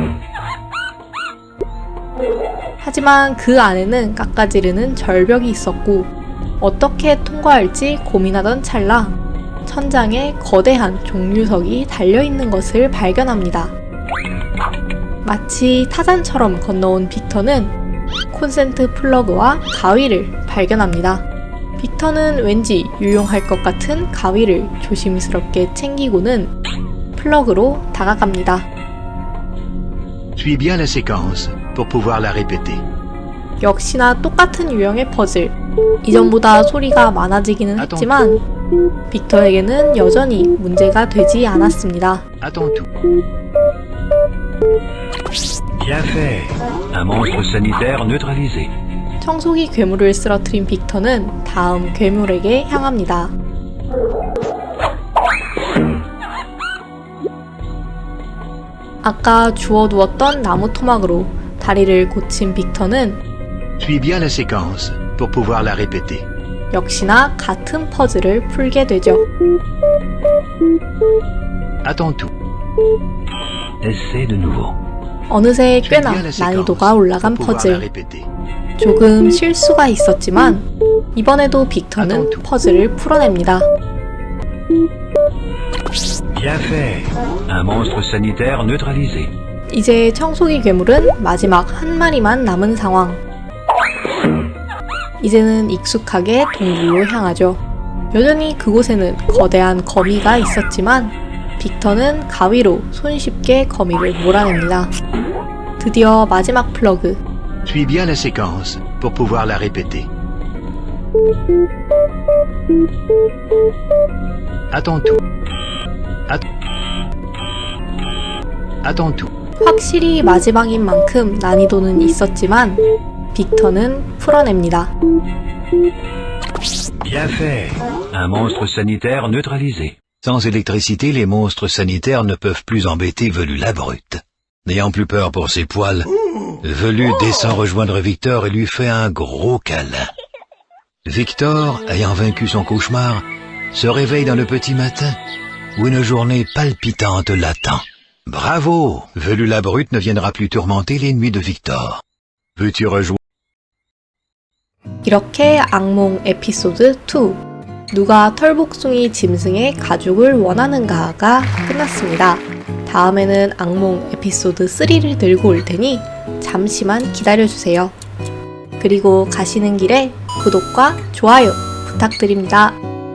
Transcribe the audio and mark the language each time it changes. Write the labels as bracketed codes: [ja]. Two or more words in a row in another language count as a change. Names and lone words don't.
[ko] 하지만 그 안에는 깎아지르는 절벽이 있었고 어떻게 통과할지 고민하던 찰나 천장에 거대한 종류석이 달려있는 것을 발견합니다. 마치 타잔처럼 건너온 빅터는 콘센트 플러그와 가위를 발견합니다. 빅터는 왠지 유용할 것 같은 가위를 조심스럽게 챙기고는 플러그로 다가갑니다. [fr] Suis bien la séquence pour pouvoir la répéter. [ko] 역시나 똑같은 유형의 퍼즐. 이전보다 소리가 많아지기는 했지만 빅터에게는 여전히 문제가 되지 않았습니다. [fr] Attends tout. Bien fait. Un monstre sanitaire neutralisé. [ko] 청소기 괴물을 쓰러뜨린 빅터는 다음 괴물에게 향합니다. 아까 주워두었던 나무 토막으로 다리를 고친 빅터는 [fr] Suis bien la séquence pour pouvoir la répéter. [ko] 역시나 같은 퍼즐을 풀게 되죠. [fr] Attends tout. Essaie de nouveau. [ko] 어느새 [fr] Suis [ko] 꽤나 [fr] bien la séquence [ko] 난이도가 올라간 [fr] pour pouvoir la [ko] 퍼즐. [fr] répéter. [ko] 조금 실수가 있었지만 이번에도 빅터는 퍼즐을 풀어냅니다. [fr] Bien fait. Un monstre sanitaire neutralisé. [ko] 이제 청소기 괴물은 마지막 한 마리만 남은 상황. 이제는 익숙하게 동굴로 향하죠. 여전히 그곳에는 거대한 거미가 있었지만 빅터는 가위로 손쉽게 거미를 몰아냅니다. 드디어 마지막 플러그. [fr] Suis bien la séquence pour pouvoir la répéter. Attends tout. Attends tout. [ko] 확실히 마지막인 만큼 난이도는 있었지만 빅터는 풀어냅니다. [fr] Bien fait. Un monstre sanitaire neutralisé. Sans électricité, les monstres sanitaires ne peuvent plus embêter Velu la brute. N'ayant plus peur pour ses poils, Velu descend rejoindre Victor et lui fait un gros câlin. Victor, ayant vaincu son cauchemar, se réveille dans le petit matin, où une journée palpitante l'attend. Bravo! Velu la brute ne viendra plus tourmenter les nuits de Victor. Veux-tu rejoindre? [ko] 이렇게 악몽 에피소드 2 누가 털복숭이 짐승의 가죽을 원하는가가 끝났습니다. 다음에는 악몽 에피소드 3를 들고 올 테니 잠시만 기다려주세요. 그리고 가시는 길에 구독과 좋아요 부탁드립니다.